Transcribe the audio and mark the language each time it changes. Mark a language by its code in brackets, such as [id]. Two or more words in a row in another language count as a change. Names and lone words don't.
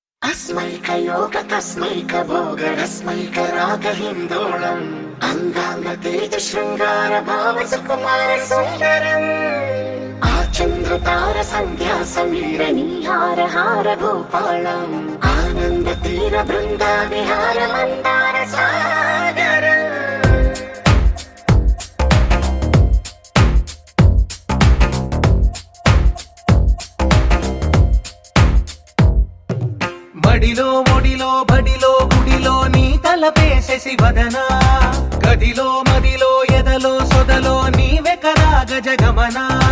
[sa] अस्मैकयोग तस्मैक भोग रस्मैक राग हिन्दोळम् अंगांग तेज शृंगार भाव सुकुमार सुंदरम् आचंद्र तार संध्या समीर निहार हार भूपालम् आनंद तीर बृंदा विहार मंदार सागर [te] బడిలో ఒడిలో బడిలో గుడిలో నీ తలపేసేసి వదనా గదిలో మదిలో ఎదలో సొదలో నీవే కదా గజగమనా